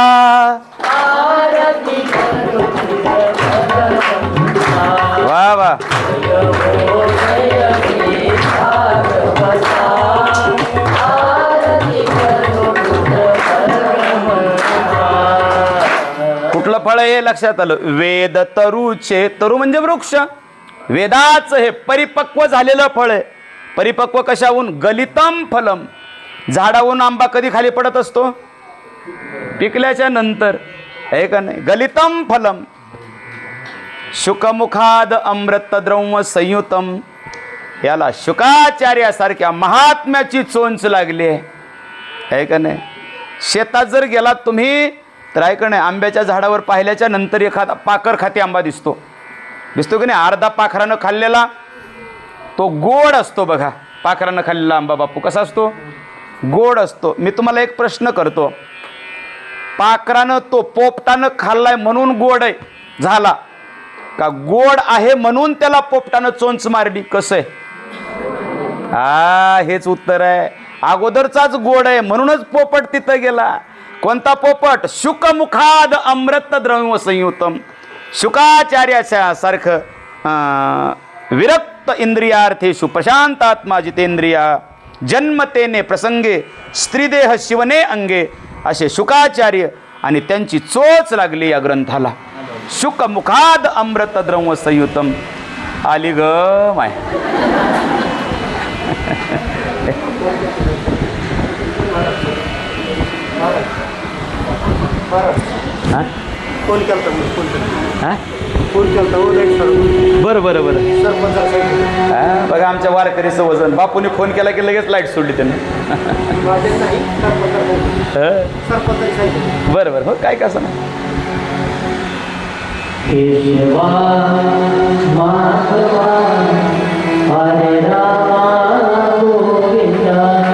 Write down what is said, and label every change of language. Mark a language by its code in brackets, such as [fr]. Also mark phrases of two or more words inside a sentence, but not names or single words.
[mr] वा वा. कुठलं फळ हे लक्षात आलं? वेद तरुचे. तरु म्हणजे वृक्ष. वेदाचं हे परिपक्व झालेलं फळ आहे. परिपक्व कशाहून? [sa] गलितम फलम. [mr] झाडावरून आंबा कधी खाली पडत असतो? पिकल्याच्या नंतर, आहे का नाही? [sa] गलितम फलम. शुकमुखाद अमृत द्रौम संयुतम. [mr] याला शुकाचार्यासारख्या महात्म्याची चोंच लागली आहे का नाही? शेतात जर गेलात तुम्ही तर आहे का नाही, आंब्याच्या झाडावर पाहिल्याच्या नंतर एखादा पाकर खाती आंबा दिसतो की नाही? अर्धा पाखरानं खाल्लेला तो गोड असतो बघा. पाखरानं खाल्लेला आंबा बापू कसा असतो? गोड असतो. मी तुम्हाला एक प्रश्न करतो, पाखरानं तो पोपटानं खाल्लाय म्हणून गोड आहे झाला का गोड आहे म्हणून त्याला पोपटानं चोंच मारली? कसं आहे? हेच उत्तर आहे. अगोदरचाच गोड आहे म्हणूनच पोपट तिथं गेला. कोणता पोपट? [sa] शुकमुखाद अमृत द्रव्य संयुतम. [mr] शुकाचार्याच्या सारखं [sa] विरक्त इंद्रियार्थेषु प्रशांतात्मा जितेंद्रिया जन्मतेने प्रसंगे स्त्रीदेह शिवने अंगे. [mr] असे शुकाचार्य आणि त्यांची चोच लागली या ग्रंथाला. [sa] शुकमुखाद अमृत द्रव्य संयुतम. [mr] आली ग माय. बरं बरं बरं. बघा आमच्या वारकरीचं वजन. बापूने फोन केला की लगेच लाईट सोडली त्यांनी. बरं बरं. हो काय कसं नाही. [sa] हरे राम गोविंदा